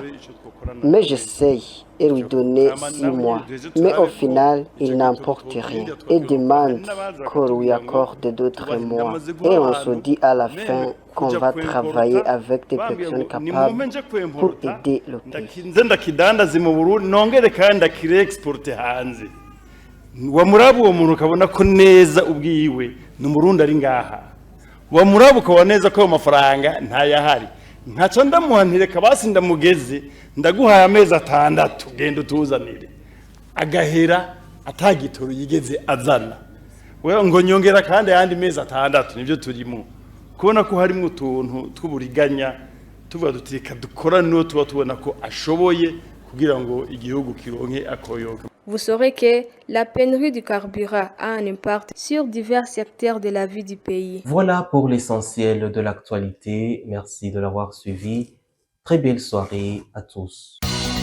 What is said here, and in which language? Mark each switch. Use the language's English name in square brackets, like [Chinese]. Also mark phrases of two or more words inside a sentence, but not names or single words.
[French] Mais j'essaye et lui donner 6 mois. Mais au final, il n'emporte rien et demande qu'on lui accorde d'autres mois. Et on se dit à la fin qu'on va travailler avec des personnes capables pour aider le pays. [Rundi] nze ndakidandaze mu Burundi nongere kandi ndakireexporte hanze wamuraba uwo muntu ukabona ko neza ubwiwe ni umurundi ari ngaha wamuraba ukabona neza ko ayo mafaranga ntayahari ntaco ndamuhantireka basi ndamugeze ndaguhaye amezi 6 genda utuzanire agahera atagitoro yigeze azana we ngo nyongera kandi ayandi mezi 6 nivyo turimo kubona ko harimo utuntu tw'uburiganya tuvuga dutireka dukora no tuba tubona ko ashoboye kugira ngo igihugu kironke akoyoka. [French] Vous saurez que la pénurie du carburant a un impact sur divers secteurs de la vie du pays. Voilà pour l'essentiel de l'actualité. Merci de l'avoir suivi. Très belle soirée à tous.